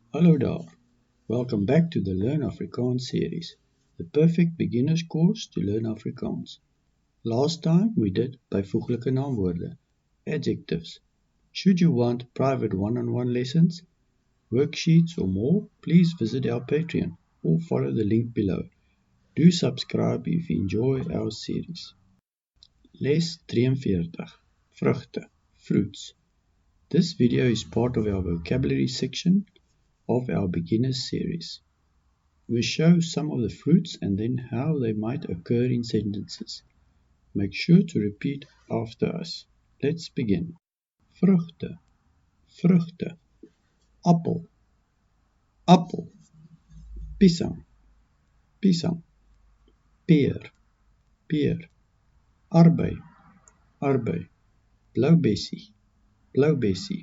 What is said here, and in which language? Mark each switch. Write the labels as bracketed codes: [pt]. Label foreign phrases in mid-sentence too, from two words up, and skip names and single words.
[af] Hallo daar. [en] Welcome back to the Learn Afrikaans series, the perfect beginner's course to learn Afrikaans. Last time we did [af] byvoeglike naamwoorde, [en] adjectives. Should you want private one-on-one lessons, worksheets or more, please visit our Patreon or follow the link below. Do subscribe if you enjoy our series. [af] Les 43, vrugte, fruits. [en] This video is part of our vocabulary section of our beginners series. We show some of the fruits and then how they might occur in sentences. Make sure to repeat after us. Let's begin. Vrugte, vrugte. [af] Appel, appel. Pisang, pisang. Peer, peer. Arbei, arbei. Bloubessie, bloubessie.